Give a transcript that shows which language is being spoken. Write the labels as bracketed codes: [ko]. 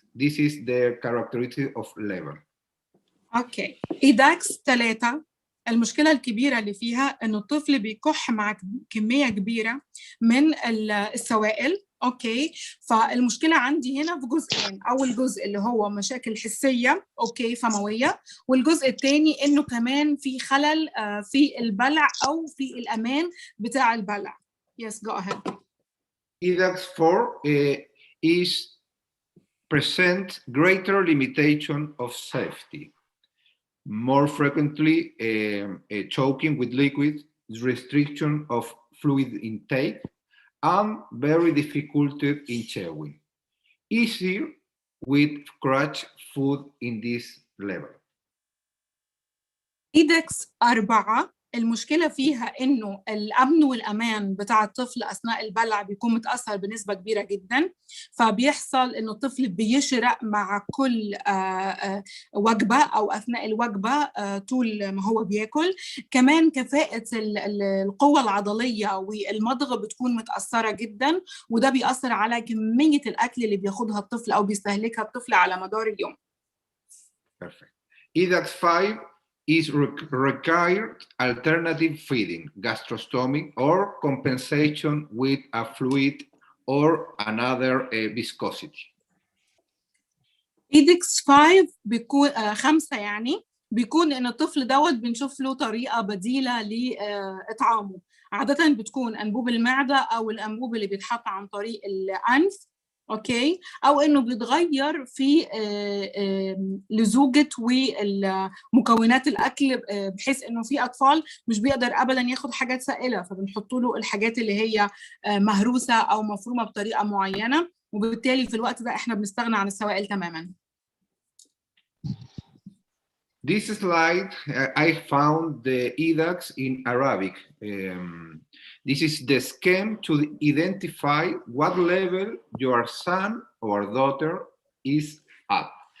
[en] This is the characteristic of level. Okay. [ar] IDAX 3 المشكلة الكبيرة اللي فيها إنه الطفل بيكح مع كمية كبيرة من السوائل. أوكي، فالمشكلة عندي هنا في جزئين، أول جزء اللي هو مشاكل حسية أوكي فموية، والجزء الثاني إنه كمان في خلل في البلع أو في الأمان بتاع البلع. [en] Yes, go ahead. IDAX 4 is present greater limitation of safety. More frequently choking with liquid, restriction of fluid intake, and very difficult in chewing. Easier with crutch food in this level. [ar] IDAX 4 المشكلة فيها إنه الأمن والأمان بتاع الطفل أثناء البلع بيكون متأثر بنسبة كبيرة جدا، فبيحصل إنه الطفل بيشرق مع كل وجبة أو أثناء الوجبة طول ما هو بياكل. كمان كفاءة القوة العضلية والمضغ بتكون متأثرة جدا، وده بيأثر على كمية الأكل اللي بياخدها الطفل أو بيستهلكها الطفل على مدار اليوم. [en] Perfect. IDAX 5 is required alternative feeding, gastrostomy, or compensation with a fluid or another viscosity. [ar] IDAX 5 بيكون 5 يعني بيكون إن الطفل دوت بنشوف له طريقة بديلة لإطعامه، عادة بتكون أنبوب المعدة أو الأنبوب اللي بيتحط عن طريق الأنف، اوكي، او انه بيتغير في لزوجه ومكونات الاكل، بحيث انه في اطفال مش بيقدر ابدا ياخد حاجات سائله، فبنحط له الحاجات اللي هي مهروسه او مفرومه بطريقه معينه، وبالتالي في الوقت ده احنا بنستغنى عن السوائل تماما. [en] This slide, I found the EDAX in Arabic. This is the scheme to identify what level your son or daughter is at.